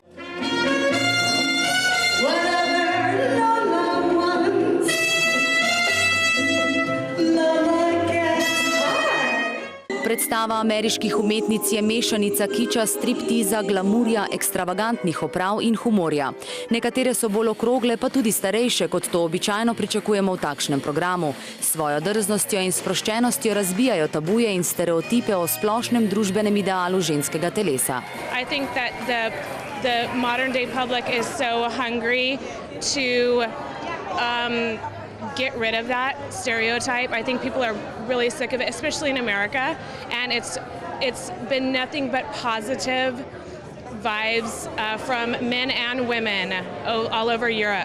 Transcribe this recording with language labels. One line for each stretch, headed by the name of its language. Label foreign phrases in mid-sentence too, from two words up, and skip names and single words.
Slovenian: Predstava ameriških umetnic je mešanica kiča, striptiza, glamurja, ekstravagantnih oprav in humorja. Nekatere so bolj okrogle, pa tudi starejše, kot to običajno pričakujemo v takšnem programu. S svojo drznostjo in sproščenostjo razbijajo tabuje in stereotipe o splošnem družbenem idealu ženskega telesa.
English: I think that the modern day public is so hungry to get rid of that stereotype. I think people are really sick of it, especially in America, and it's been nothing but positive vibes from men and women all over Europe.